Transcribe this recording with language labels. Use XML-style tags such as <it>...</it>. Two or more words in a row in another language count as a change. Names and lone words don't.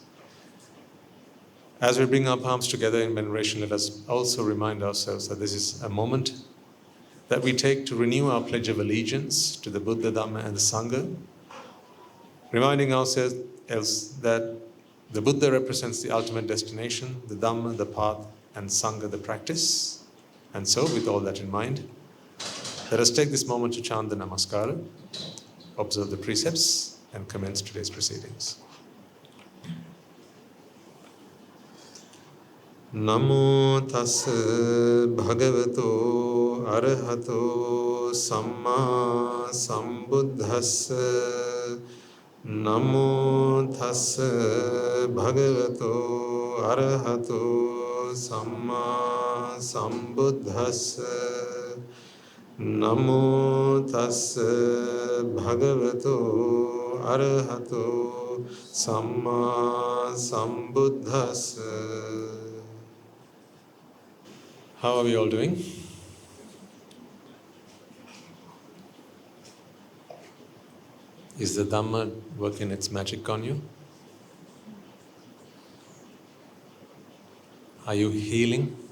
<en>As we bring our palms together in veneration, let us also remind ourselves that this is a moment that we take to renew our pledge of allegiance to the Buddha, Dhamma and the Sangha, reminding ourselves that the Buddha represents the ultimate destination, the Dhamma, the path, and Sangha, the practice. And so, with all that in mind, let us take this moment to chant the Namaskara, observe the precepts, and commence today's proceedings.</en> <pi>Namo tassa bhagavato arahato samma sambuddhassa. Namo tassa bhagavato arahato samma sambuddhassa. Namo tassa bhagavato arahato samma sambuddhassa.</pi> <en>How are we all doing? Is the Dhamma working its magic on you? Are you healing?</en>